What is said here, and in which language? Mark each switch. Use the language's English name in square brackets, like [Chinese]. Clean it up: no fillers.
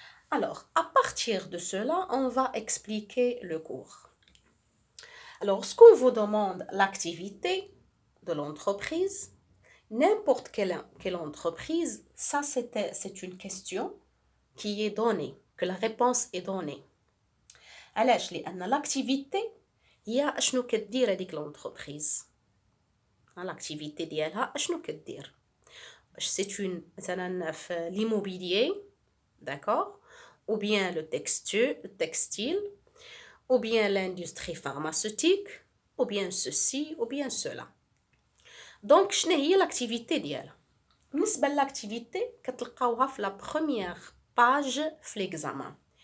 [French] Alors, à partir de cela, on va expliquer le cours. Alors, lorsqu'on vous demande l'activité de l'entreprise, n'importe quelle entreprise, ça c'est une question qui est donnée, que la réponse est donnée. [Arabic] علاش؟ لأن l'activité هي أشنو كدير هذيك l'entreprise. L'activité ديالها أشنو كدير. [French] C'est une [Arabic] مثلا في [French] l'immobilier, d'accord, ou bien le textile, ou bien l'industrie pharmaceutique, ou bien ceci, ou bien cela. [Arabic] Donc, شنو هي l'activité ديالها؟ بالنسبة l'activité كتلقاوها في [French] la première page [Arabic] في l'examen.